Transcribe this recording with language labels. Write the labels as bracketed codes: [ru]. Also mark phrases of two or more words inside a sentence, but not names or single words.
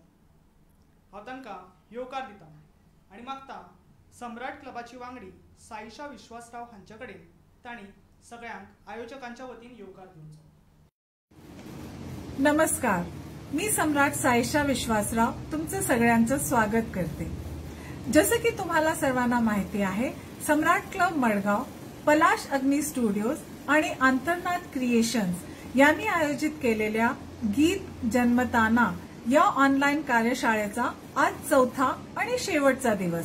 [kok] हांव तांकां येवकार दिता आनी मागता सम्राट क्लबाची वांगडी साईशा विश्वासराव हांचे कडेन तांणी सगळ्यांक आयोजकांच्या वतीन येवकार दिवचो. [mr] नमस्कार, मी सम्राट साईशा विश्वासराव तुमचं सगळ्यांचं स्वागत करते. जसं की तुम्हाला सर्वांना माहिती आहे, सम्राट क्लब मडगाव, पलाश अग्नी स्टुडिओज आणि अंतर्नाद क्रिएशन्स यांनी आयोजित केलेल्या गीत जन्मताना या ऑनलाईन कार्यशाळेचा आज चौथा आणि शेवटचा दिवस.